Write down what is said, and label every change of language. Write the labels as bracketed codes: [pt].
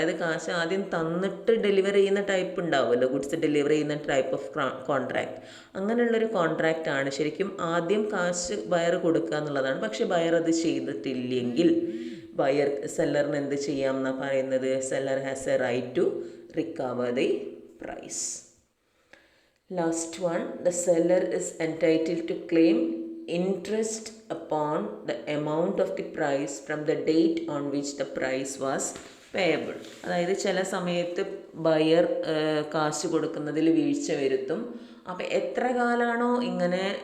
[ml] അതായത് കാശ് ആദ്യം തന്നിട്ട് ഡെലിവർ ചെയ്യുന്ന ടൈപ്പ് ഉണ്ടാവുമല്ലോ, ഗുഡ്സ് ഡെലിവർ ചെയ്യുന്ന ടൈപ്പ് ഓഫ് കോൺട്രാക്റ്റ്. അങ്ങനെയുള്ളൊരു കോൺട്രാക്റ്റാണ് ശരിക്കും ആദ്യം കാശ് ബയർ കൊടുക്കുക എന്നുള്ളതാണ്. പക്ഷേ ബയർ അത് ചെയ്തിട്ടില്ലെങ്കിൽ ബയർ സെല്ലറിന് എന്ത് ചെയ്യാം എന്നാണ് പറയുന്നത്, [en] Seller has a right to recover the price. Last one, the seller is entitled to claim interest upon the amount of the price from the date on which the price was payable. [ml] അതായത് ചില സമയത്ത് buyer കാശ് കൊടുക്കുന്നതിൽ വീഴ്ച വരുത്തും. അപ്പോൾ എത്ര കാലമാണോ ഇങ്ങനെ